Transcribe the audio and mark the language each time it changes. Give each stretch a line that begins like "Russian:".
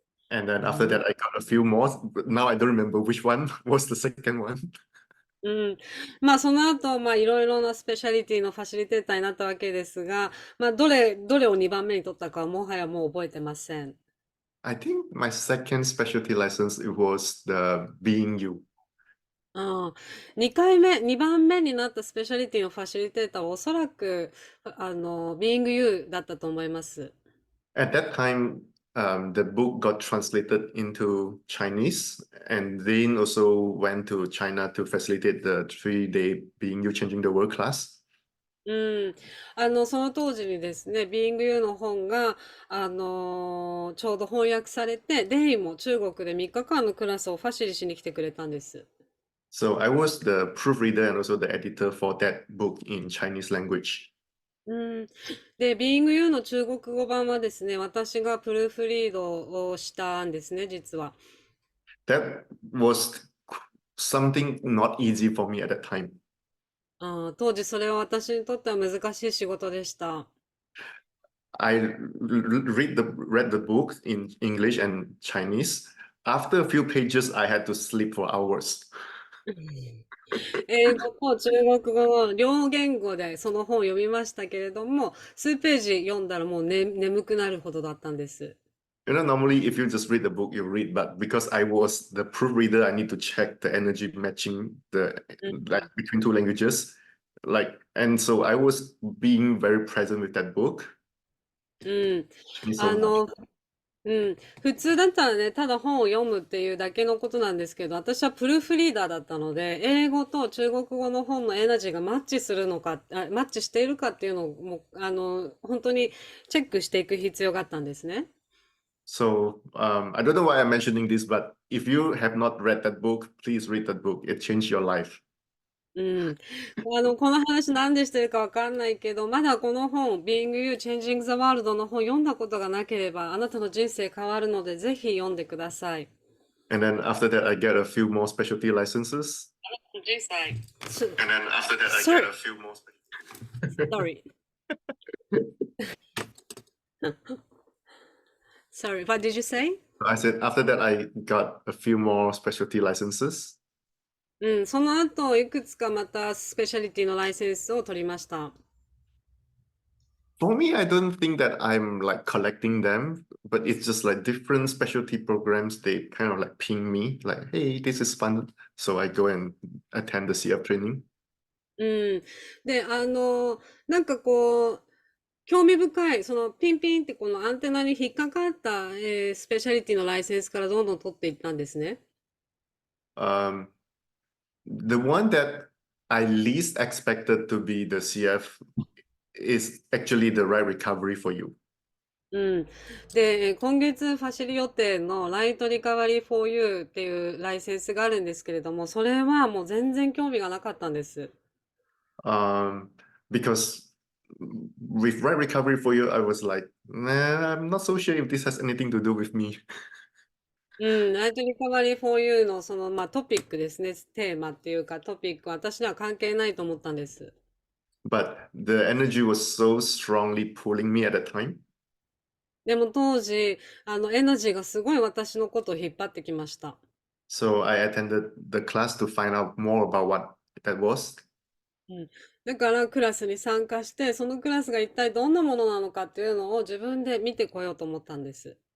English: And then after that, I got a few more. But now I don't remember which one was the second one. うん。
Japanese: まあ、その後、まあ、いろいろなスペシャリティのファシリテーターになったわけですが、まあ、どれを2番目に取ったかはもはやもう覚えてません。
English: I think my second specialty license it was the being you.
Japanese: ああ、2番目になったスペシャリティのファシリテーターはおそらく、Being You だったと思います。
English: At that time, the book got translated into Chinese, and then also went to China to facilitate the 3-day Being You Changing the World class. うん。
Japanese: その当時にですね、Being You の本が、ちょうど翻訳されて、デイも中国で3日間のクラスをファシリしに来てくれたんです。
English: So I was the proofreader and also the editor for that book in Chinese language. うん。
Japanese: で、Being You の中国語版はですね、私がプルーフリードをしたんですね、実は。
English: That was something not easy for me at that time.
Japanese: 当時それは私にとっては難しい仕事でした。
English: read the book in English and Chinese. After a few pages, I had to sleep for hours.
Japanese: 英語と中国語の両言語でその本を読みましたけれども、数ページ読んだらもう、眠くなるほどだったんです。
English: You know, normally if you just read the book, you read, but because I was the proofreader, I need to check the energy matching the う like ん。 between two languages. And so I was being very present with that book. うん。 Me so あ much. の、うん。
Japanese: 普通だったらね、ただ本を読むっていうだけのことなんですけど、私はプルーフリーダーだったので、英語と中国語の本のエナジーがマッチするのか、マッチしているかっていうのを、もう、本当にチェックしていく必要があったんですね。
English: So I don't know why I'm mentioning this, but if you have not read that book, please read that book. It changed your life. うん。
Japanese: この話なんでしてるかわかんないけど、まだこの本、Being You Changing the World の本読んだことがなければ、あなたの人生変わるので、ぜひ読んでください。
English: And then after that, I get a few more specialty licenses.
Japanese: 人生。
English: And then after that, I get Sorry, a few more. sorry, sorry. What did you say? I said after that, I got a few more specialty licenses.
Japanese: うん、その後、いくつかまたスペシャリティのライセンスを取りました。
English: For me, I don't think that I'm like collecting them, but it's just like different specialty programs. They kind of like ping me, like, hey, this is fun. So I go and attend the CF training. うん。
Japanese: で、なんかこう、興味深い、そのピンピンってこのアンテナに引っかかった、スペシャリティのライセンスからどんどん取っていったんですね。
English: Um, the one that I least expected to be the CF is actually the right recovery for you. うん。
Japanese: で、今月ファシリ予定のライトリカバリー for you っていうライセンスがあるんですけれども、それはもう全然興味がなかったんです。
English: Um, because with right recovery for you, I was like, nah, I'm not so sure if this has anything to do with me.
Japanese: うん、ライトリカバリー for you のその、まあ、トピックですね、テーマっていうかトピックは私には関係ないと思ったんです。
English: But the energy was so strongly pulling me at that time.
Japanese: でも当時、エナジーがすごい私のことを引っ張ってきました。
English: So I attended the class to find out more about what that was. うん。
Japanese: だからクラスに参加して、そのクラスが一体どんなものなのかっていうのを自分で見てこようと思ったんです。